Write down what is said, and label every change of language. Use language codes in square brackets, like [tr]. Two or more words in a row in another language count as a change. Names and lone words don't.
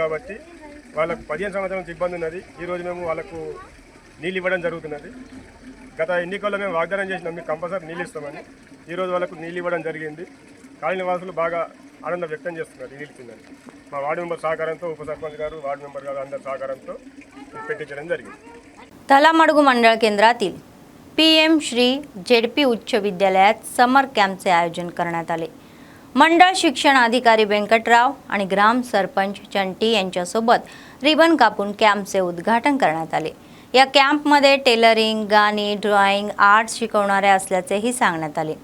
[te] కాబట్టి వాళ్ళకు 15 సంవత్సరాల నుంచి ఇబ్బంది ఉన్నది. ఈరోజు మేము వాళ్ళకు నీళ్ళు ఇవ్వడం జరుగుతున్నది. గత ఎన్నికల్లో మేము వాగ్దానం చేసినాం, మీకు కంపల్సరీ నీళ్ళు ఇస్తామని. ఈరోజు వాళ్ళకు నీళ్ళు ఇవ్వడం జరిగింది. కాలనీ వాసులు బాగా ఆనందం వ్యక్తం చేస్తున్నారు నీళ్ళు ఇచ్చిందని. మా [en] ward member [te] సహకారంతో, ఉప సర్పంచ్ గారు, [en] ward member [te] గారు అందరి సహకారంతో పెట్టించడం జరిగింది. [mr] तलामाडगू मंडळ केंद्रातील PM श्री जेडपी उच्च विद्यालयात [en] summer campचे [mr] आयोजन करण्यात आले. मंडळ शिक्षण अधिकारी वेंकटराव आणि ग्राम सरपंच चंटी यांच्यासोबत रिबन कापून कॅम्पचे उद्घाटन करण्यात आले. या कॅम्पमध्ये टेलरिंग, गाणी, ड्रॉइंग, आर्ट शिकवणारे असल्याचेही सांगण्यात आले.